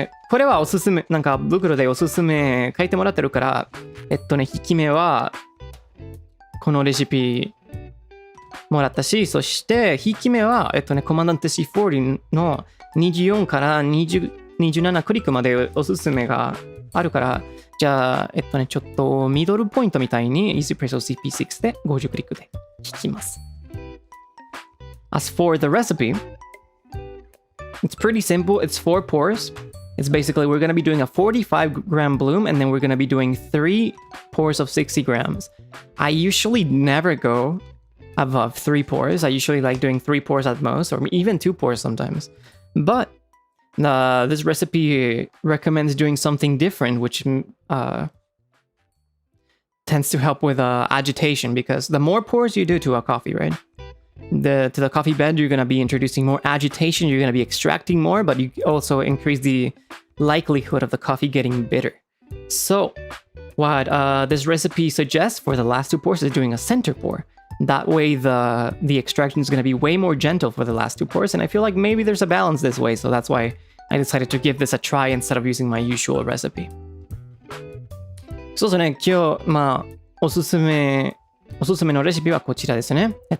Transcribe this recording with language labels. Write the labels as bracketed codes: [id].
[ja] これはおすすめ、なんか袋でおすすめ書いてもらってるから、引き目はこのレシピもらったし、そして引き目は、コマンダンテ C40 の24から27クリックまでおすすめがあるから、じゃあ、ちょっとミドルポイントみたいに Easy Presso CP6 で50クリックで引きます。 [en] As for the recipe, it's pretty simple. It's 4 pours. It's basically we're going to be doing a 45-gram bloom and then we're going to be doing 3 pours of 60 grams. I usually never go above 3 pours. I usually like doing 3 pours at most, or even 2 pours sometimes. But this recipe recommends doing something different, which tends to help with agitation, because the more pours you do to a coffee, right? To the coffee bed, you're going to be introducing more agitation, you're going to be extracting more, but you also increase the likelihood of the coffee getting bitter. So what this recipe suggests for the last 2 pours is doing a center pour. That way the extraction is going to be way more gentle for the last 2 pours, and I feel like maybe there's a balance this way, so that's why I decided to give this a try instead of using my usual recipe. [ja] そうですね、今日、おすすめのレシピはこちらですね。